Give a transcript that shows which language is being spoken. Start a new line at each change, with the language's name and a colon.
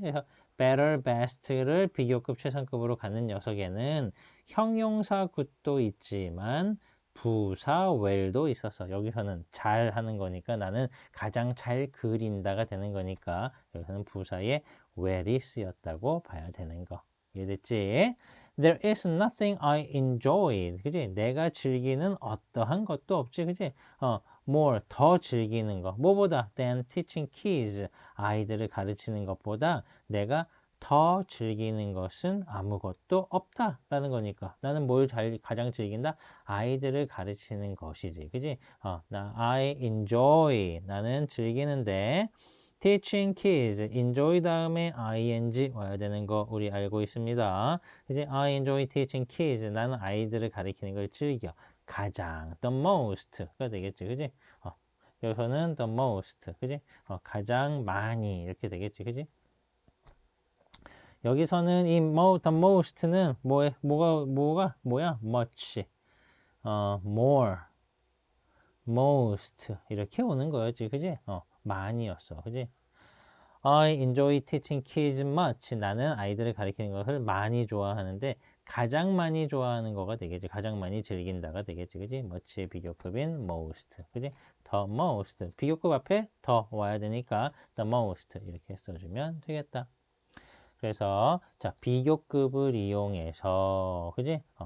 Korean: 그래서 better, best를 비교급, 최상급으로 갖는 녀석에는 형용사 good도 있지만 부사 well도 있었어. 여기서는 잘 하는 거니까 나는 가장 잘 그린다가 되는 거니까 여기서는 부사에 well이 쓰였다고 봐야 되는 거. 이해됐지?
English: There is nothing I enjoy.
Korean: 그지? 내가 즐기는 어떠한 것도 없지. 그지? more, 더 즐기는 거. 뭐보다?
English: than teaching kids.
Korean: 아이들을 가르치는 것보다 내가 더 즐기는 것은 아무것도 없다라는 거니까. 나는 뭘 가장 즐긴다? 아이들을 가르치는 것이지. 그지?
English: I enjoy.
Korean: 나는 즐기는데.
English: teaching kids.
Korean: enjoy 다음에 ing 와야 되는 거 우리 알고 있습니다. 이제
English: I enjoy teaching kids.
Korean: 나는 아이들을 가르치는 걸 즐겨. 가장 the most가 되겠지, 그지? 여기서는 the most, 그지? 가장 많이 이렇게 되겠지, 그지? 여기서는 이 the most는 뭐야? much, more, most 이렇게 오는 거였지, 그지? 많이였어, 그지?
English: I enjoy teaching kids much.
Korean: 나는 아이들을 가르치는 것을 많이 좋아하는데 가장 많이 좋아하는 거가 되겠지. 가장 많이 즐긴다가 되겠지. 그지? much의 비교급인 most. 그지? the most. 비교급 앞에 더 와야 되니까 the most 이렇게 써주면 되겠다. 그래서 자, 비교급을 이용해서 그지?